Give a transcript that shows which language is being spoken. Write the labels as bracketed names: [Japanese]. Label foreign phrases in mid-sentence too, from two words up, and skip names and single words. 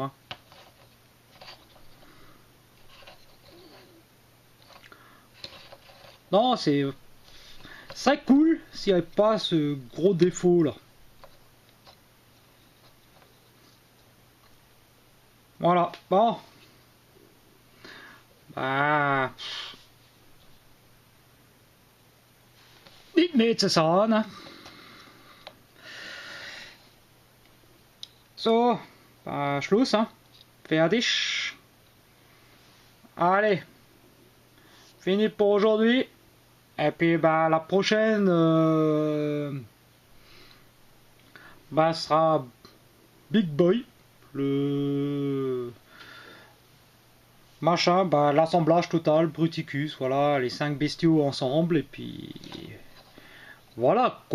[French] Hein. Non, c'est... ça cool s'il n'y avait pas ce gros défaut là. Voilà, bon. Bah... [German] Nicht mehr zu sagen. So, Schluss, hein. Fertig. [French] Allez, fini pour aujourd'hui. Et puis bah la prochaine bah sera Big Boy, le machin, bah l'assemblage total, Bruticus, voilà, les 5 bestiaux ensemble et puis voilà quoi.